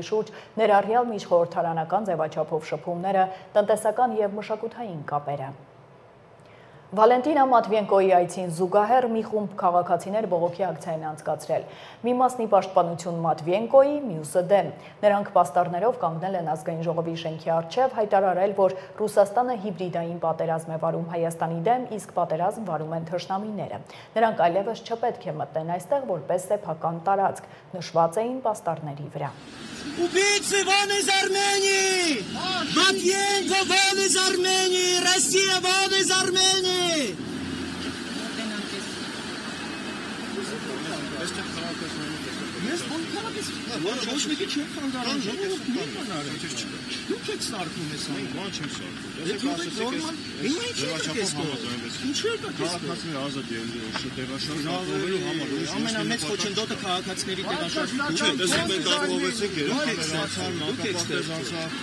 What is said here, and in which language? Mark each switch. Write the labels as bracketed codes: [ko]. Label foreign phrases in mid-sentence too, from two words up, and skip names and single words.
[hy] շուրջ, ներառյալ միջխորհրդարանական ձևաչափով շփումները, տնտեսական եւ մշակութային կապերը։ Վալենտինա Մատվիենկոյի այցին զուգահեռ մի խումբ քաղաքացիներ բողոքի ակցիա են անցկացրել։ Մի մասնի պաշտպանություն Մատվիենկոյի, մյուսը դեմ։ Նրանք պաստառներով կանգնել են ազգային ժողովի շենքի առջև, հայտարարել, որ Ռուսաստանը հիբրիդային պատերազմ է վարում Հայաստանի դեմ, իսկ պատերազմ վարում են թշնամիները։ Նրանք այլևս չպետք է մտնեն այստեղ որպես սեփական տարածք, նշված էին պաստառների վրա։ [ru] Убийцы вон из Армении! Матвиенко вон из Армении! Россия вон из Армении! [hy] Ես ոնքանից ոչ մեկի չի խանգարում, ժողովուրդն է դուք եք սարքում ես անում, բան չեմ սարքում։ Հիմա ինչի՞ եք կեսկում։ Ինչի՞ եք կեսկում։ Քաղաքացիները ազատ ելնելու տեղաշարժվելու համար ամենամեծ խոչընդոտը քաղաքացիների տեղաշարժ չէ, դες մենք դառնովեցինք երբ